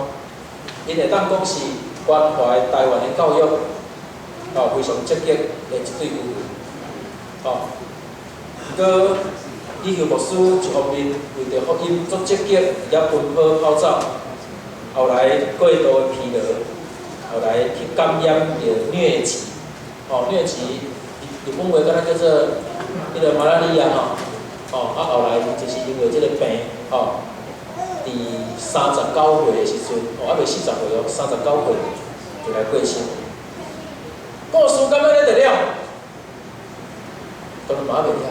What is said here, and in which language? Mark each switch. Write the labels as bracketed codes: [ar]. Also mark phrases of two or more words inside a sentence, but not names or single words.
[nan] 因会当讲是关怀台湾的教育，非常积极的一对夫妇。不过李修牧师一方面为着福音足积极，也奔波跑走，后来过度的疲劳，后来去感染着疟疾，疟疾日本话敢若叫做。迄个马拉利亚后来就是因为即个病伫39岁的时阵，还未40岁39岁就来过身。故事敢要咧得了？当然嘛未了。